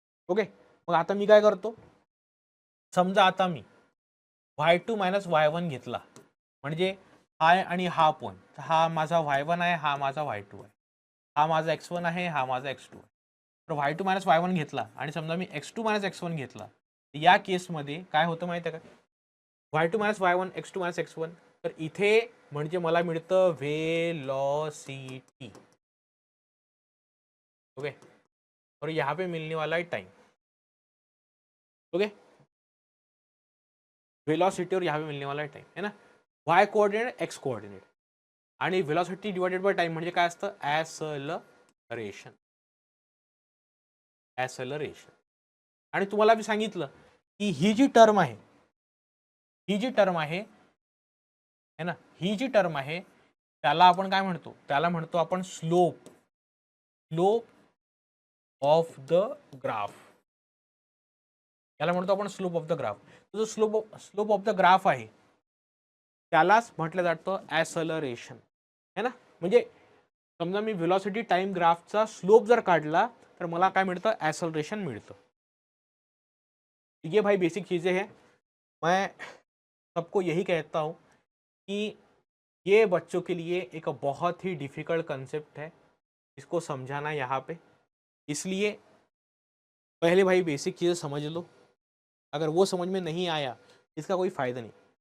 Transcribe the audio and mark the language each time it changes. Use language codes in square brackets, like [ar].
[mr] Okay, मग आता मी काय करतो, समजा आता मी y2 मायनस y1 घेतला, म्हणजे हा आणि हा पॉईंट, हा माझा y1 आहे, हा माझा y2 आहे, हा माझा x1 आहे, हा माझा x2 आहे. तर y2 मायनस y1 घेतला आणि समजा मी x2 मायनस x1 घेतला, या केसमध्ये काय होतं माहिती आहे का, y2 minus y1 x2 minus x1, तर इथे म्हणजे मला मिळतं वेलोसिटी. [hi] ओके, और यहाँ पे मिलने वाला है टाइम. ओके, वेलोसिटी और यहाँ पे मिलने वाला है टाइम, है ना. [mr] y कोऑर्डिनेट x कोऑर्डिनेट आणि वेलोसिटी डिवाइडेड बाय टाइम म्हणजे काय असतं, ॲसलरेशन. ॲसलरेशन. आणि तुम्हाला मी सांगितलं की ही जी टर्म आहे, ही जी टर्म आहे है ना, ही जी टर्म आहे त्याला आपण काय म्हणतो, त्याला म्हणतो आपण slope, slope of the graph. याला म्हणतो आपण स्लोप ऑफ द ग्राफ. जो स्लोप ऑफ द ग्राफ आहे त्यालाच म्हटलं जातं ॲसलरेशन, है ना. म्हणजे समजा मी व्हेलॉसिटी टाइम ग्राफचा स्लोप जर काढला तर मला काय मिळतं, ॲसलरेशन मिळतं. [hi] ये भाई बेसिक चीज़ें हैं. मैं सबको यही कहता हूँ कि ये बच्चों के लिए एक बहुत ही डिफ़िकल्ट कंसेप्ट है, इसको समझाना यहाँ पे. इसलिए पहले भाई बेसिक चीज़ें समझ लो, अगर वो समझ में नहीं आया इसका कोई फ़ायदा नहीं.